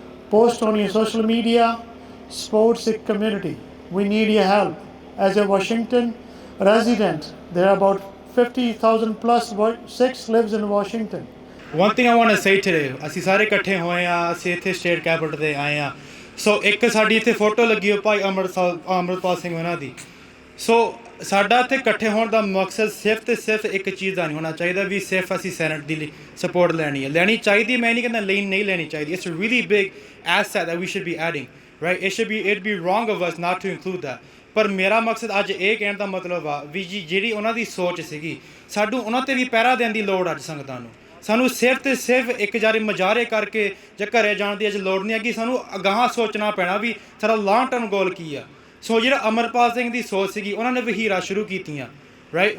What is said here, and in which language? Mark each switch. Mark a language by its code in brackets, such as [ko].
[en] Post on your social media. Support Sikh community. We need your help. As a Washington resident, there are about 50,000 plus Sikhs lives in Washington. One thing I want to say today, [pa] ਅਸੀਂ ਸਾਰੇ ਇਕੱਠੇ ਹੋਏ ਆ, ਅਸੀਂ ਇੱਥੇ state capital ਤੇ ਆਏ ਆ। ਸੋ ਇੱਕ ਸਾਡੀ ਇੱਥੇ ਫੋਟੋ ਲੱਗੀ ਹੋ ਭਾਈ ਅੰਮ੍ਰਿਤਪਾਲ ਸਿੰਘ ਉਹਨਾਂ ਦੀ। ਸੋ ਸਾਡਾ ਇੱਥੇ ਇਕੱਠੇ ਹੋਣ ਦਾ ਮਕਸਦ ਸਿਰਫ ਤੇ ਸਿਰਫ ਇੱਕ ਚੀਜ਼ ਦਾ ਨਹੀਂ ਹੋਣਾ ਚਾਹੀਦਾ ਵੀ ਸਿਰਫ ਅਸੀਂ ਸੈਨੇਟ ਦੀ ਸਪੋਰਟ ਲੈਣੀ ਚਾਹੀਦੀ। ਮੈਂ ਨਹੀਂ ਕਹਿੰਦਾ ਨਹੀਂ ਲੈਣੀ ਚਾਹੀਦੀ। [en] It's a really big asset that we should be adding, right? It'd be wrong of us not to include that. [pa] ਪਰ ਮੇਰਾ ਮਕਸਦ ਅੱਜ ਇਹ ਕਹਿਣ ਦਾ ਮਤਲਬ ਆ ਵੀ ਜੀ ਜਿਹੜੀ ਉਹਨਾਂ ਦੀ ਸੋਚ ਸੀਗੀ, ਸਾਨੂੰ ਉਹਨਾਂ 'ਤੇ ਵੀ ਪਹਿਰਾ ਦੇਣ ਦੀ ਲੋੜ ਅੱਜ ਸੰਗਤਾਂ ਨੂੰ। ਸਾਨੂੰ ਸਿਰਫ ਤੇ ਸਿਰਫ ਇੱਕ ਜਾਰੇ ਮੁਜ਼ਾਹਰੇ ਕਰਕੇ ਜਾਂ ਘਰੇ ਜਾਣ ਦੀ ਅੱਜ ਲੋੜ ਨਹੀਂ ਹੈਗੀ। ਸਾਨੂੰ ਅਗਾਂਹ ਸੋਚਣਾ ਪੈਣਾ ਵੀ ਸਾਡਾ ਲੌਂਗ ਟਰਮ ਗੋਲ ਕੀ ਆ। ਸੋ ਜਿਹੜਾ ਅਮਰਪਾਲ ਸਿੰਘ ਦੀ ਸੋਚ ਸੀਗੀ, ਉਹਨਾਂ ਨੇ ਵਹੀਰਾਂ ਸ਼ੁਰੂ ਕੀਤੀਆਂ, ਰਾਈਟ?